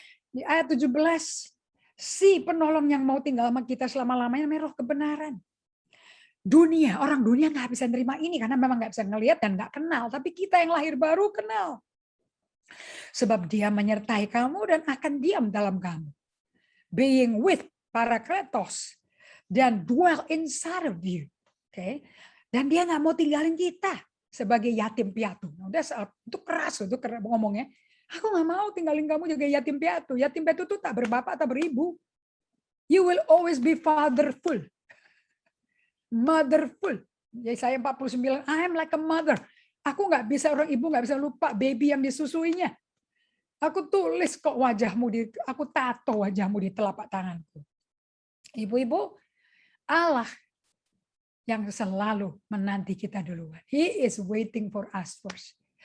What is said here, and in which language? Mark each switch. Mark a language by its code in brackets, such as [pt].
[id] Di ayat 17, si penolong yang mau tinggal sama kita selama-lamanya namanya Roh kebenaran. Dunia, orang dunia nggak bisa nerima ini karena memang nggak bisa ngelihat dan nggak kenal. Tapi kita yang lahir baru kenal. Sebab dia menyertai kamu dan akan diam dalam kamu. [en] Being with Parakletos [id] dan [en] dwell inside of you. Okay? [id] Dan dia nggak mau tinggalin kita sebagai yatim piatu. Udah itu keras itu ngomongnya. Aku nggak mau tinggalin kamu juga yatim piatu. Yatim piatu itu tak berbapak tak beribu. [en] You will always be fatherful. Motherful. Yesaya 49, I am like a mother. [id] Aku nggak bisa, orang ibu nggak bisa lupa baby yang disusuinya. Aku tulis kok wajahmu, aku tato wajahmu di telapak tanganku. Ibu-ibu, Allah yang selalu menanti kita duluan. [en] He is waiting for us first.